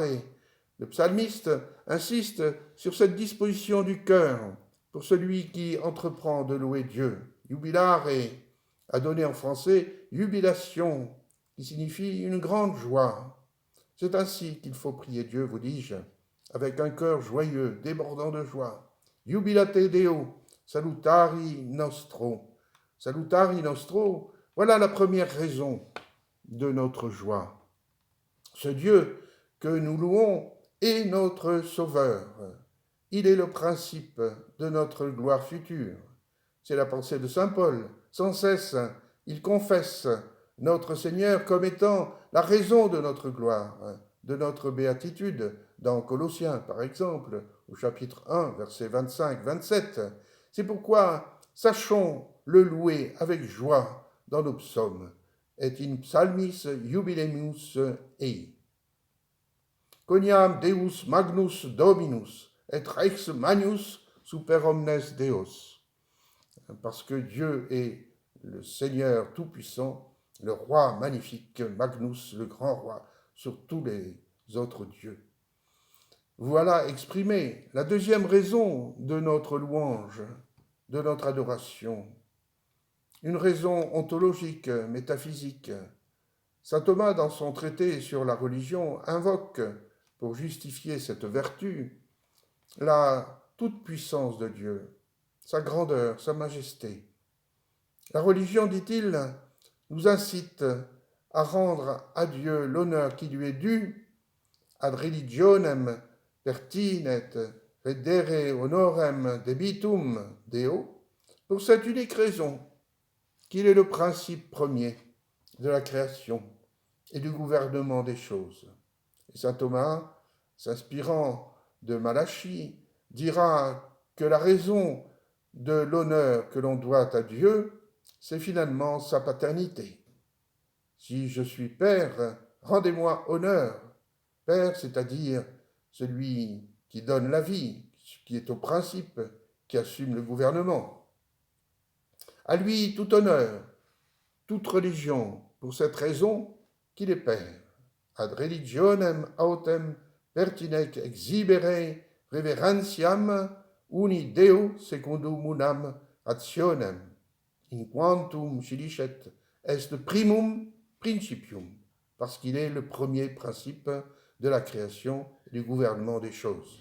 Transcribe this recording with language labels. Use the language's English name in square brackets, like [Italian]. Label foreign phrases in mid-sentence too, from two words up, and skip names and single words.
[French] Le psalmiste insiste sur cette disposition du cœur pour celui qui entreprend de louer Dieu. Jubilare a donné en français jubilation, qui signifie une grande joie. C'est ainsi qu'il faut prier Dieu, vous dis-je, avec un cœur joyeux, débordant de joie. [Latin] Jubilate Deo, salutari nostro. Salutari nostro, [French] voilà la première raison de notre joie. Ce Dieu que nous louons et notre Sauveur. Il est le principe de notre gloire future. C'est la pensée de saint Paul. Sans cesse, il confesse notre Seigneur comme étant la raison de notre gloire, de notre béatitude, dans Colossiens par exemple, au chapitre 1, versets 25-27. C'est pourquoi sachons le louer avec joie dans nos psaumes. [Latin] Et in psalmis jubilemus ei. Coniam Deus magnus dominus, et rex magnus super omnes Deus. [French] Parce que Dieu est le Seigneur tout-puissant, le roi magnifique, Magnus, le grand roi, sur tous les autres dieux. Voilà exprimée la deuxième raison de notre louange, de notre adoration. Une raison ontologique, métaphysique. Saint Thomas, dans son traité sur la religion, invoque, pour justifier cette vertu, la toute-puissance de Dieu, sa grandeur, sa majesté. La religion, dit-il, nous incite à rendre à Dieu l'honneur qui lui est dû, [Latin] ad religionem pertinet redere honorem debitum Deo, [French] pour cette unique raison qu'il est le principe premier de la création et du gouvernement des choses. Et saint Thomas, s'inspirant de Malachie, dira que la raison de l'honneur que l'on doit à Dieu, c'est finalement sa paternité. Si je suis Père, rendez-moi honneur. Père, c'est-à-dire celui qui donne la vie, qui est au principe, qui assume le gouvernement. À lui tout honneur, toute religion, pour cette raison qu'il est Père. [Latin] Ad religionem autem pertinec exhibere reverentiam uni Deo secundum unam actionem, in quantum silicet est primum principium, [French] parce qu'il est le premier principe de la création et du gouvernement des choses.